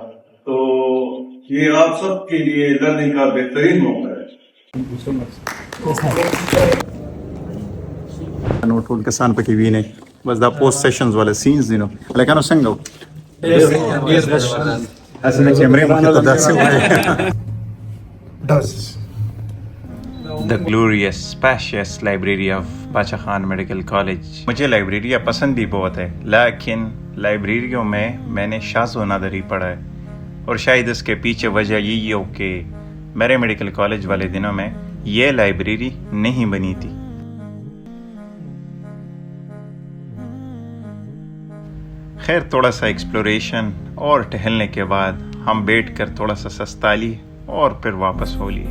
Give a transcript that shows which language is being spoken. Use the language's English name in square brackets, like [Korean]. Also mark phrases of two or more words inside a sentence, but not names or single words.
[Urdu] تو یہ آپ سب کے لیے لرننگ کا بہترین موقع ہے. نوٹول کسان پکی وینے بس دا پوسٹ سیشنز والے سینز دینو لکانو سنگو اسنے کیمرے مکہ تو داسے ہوئے [English] The glorious, spacious library of باچا خان میڈیکل کالج. [Urdu] مجھے لائبریریاں پسند بھی بہت ہے لیکن لائبریریوں میں نے شاذ و نادری پڑھا ہے اور شاید اس کے پیچھے وجہ یہی ہو کہ میرے میڈیکل کالج والے دنوں میں یہ لائبریری نہیں بنی تھی. خیر تھوڑا سا ایکسپلوریشن اور ٹہلنے کے بعد ہم بیٹھ کر تھوڑا سا سستا لی اور پھر واپس ہو لیے.